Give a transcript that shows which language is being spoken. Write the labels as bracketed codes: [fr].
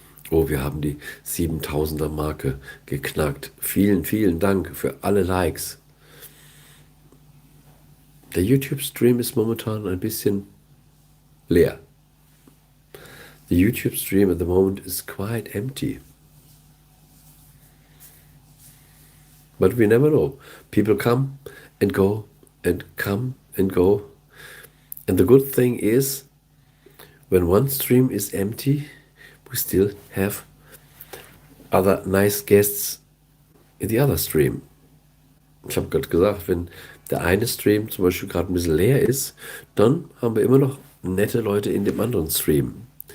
[de] Oh, wir haben die 7000er Marke geknackt. Vielen, vielen Dank für alle Likes. Der YouTube-Stream ist momentan ein bisschen leer. [en] The YouTube stream at the moment is quite empty. But we never know. People come and go and come and go. And the good thing is, when one stream is empty, we still have other nice guests in the other stream. [de] Ich habe gerade gesagt, wenn der eine Stream zum Beispiel gerade ein bisschen leer ist, dann haben wir immer noch nette Leute in dem anderen Stream.